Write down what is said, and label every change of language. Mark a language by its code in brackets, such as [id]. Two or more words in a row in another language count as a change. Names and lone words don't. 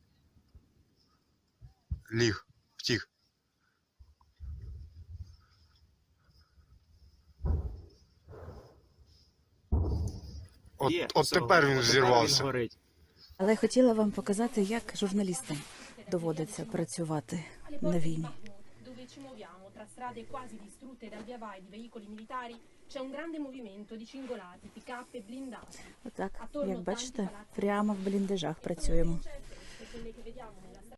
[uk] Ліг. Втік. Є, От все, тепер він от взірвався. горить. Але я хотіла вам показати, як журналістам доводиться працювати на війні. [it] Dove ci muoviamo tra strade quasi distrutte dal via vai di veicoli militari c'è un grande movimento di cingolati, pick-up e blindati. [uk] Отак, як бачите, прямо в бліндажах працюємо. [it] E quelle che vediamo nella